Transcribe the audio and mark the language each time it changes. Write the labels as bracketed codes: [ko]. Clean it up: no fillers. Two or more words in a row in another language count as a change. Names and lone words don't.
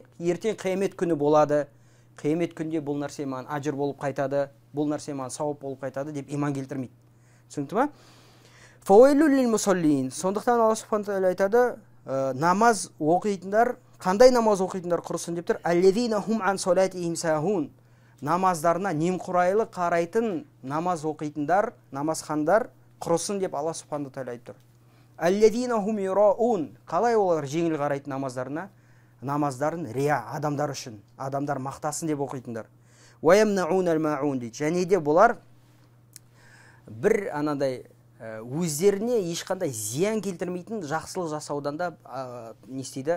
[kk] Ертең қиямет күні болады. Қиямет күнде бұл нәрсе маған ажыр болып қайтады, бұл нәрсе маған сауап болып қайтады деп иман келтірмейді. Түсінікті ма? [ar] فويل للمصلين. [kk] Сондықтан Алла [ar] سبحانه تعالى [kk] айтады, намаз оқитындар, қандай намаз оқитындар құрысын деп тұр? [ar] الذين هم عن صلاتهم ساهون. [kk] Намаздарына немқұрайлы қарайтын намаз оқитындар, намазхандар құрысын деп Алла [ar] سبحانه تعالى [kk] айтып тұр. [ar] الذين هم يراءون. [kk] Қалай олар жеңіл қарайтын намаздарына? Намаздарын рия, адамдар үшін, адамдар мақтасын деп оқитындар. [ar] ويمنعون الماعون дейді. [kk] Және де бұлар бір анадай өздеріне ешқандай зиян келтірмейтін жақсылық жасаудан да не істейді?